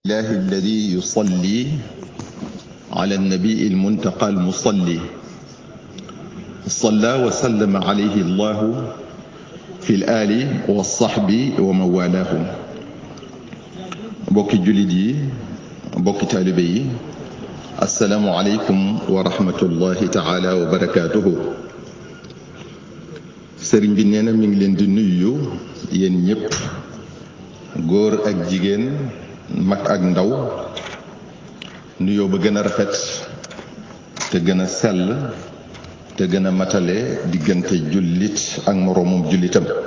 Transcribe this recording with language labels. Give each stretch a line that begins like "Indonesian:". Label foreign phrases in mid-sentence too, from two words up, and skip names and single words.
Arabic: الله الذي يصلي على النبي المنتقى المصلي صلى وسلم عليه الله في الآل والصحب ومن والاه بوكي جلدي بوكي تالبي السلام عليكم ورحمة الله تعالى وبركاته
Wolof: sëriñ bi nee na mi ngi leen di nuyu yéen ñëpp góor ak jigéen mag ak ndaw nuyoo ba gën a rafet te gën a sell te gën a matale diggante jullit ak moroomum jullitam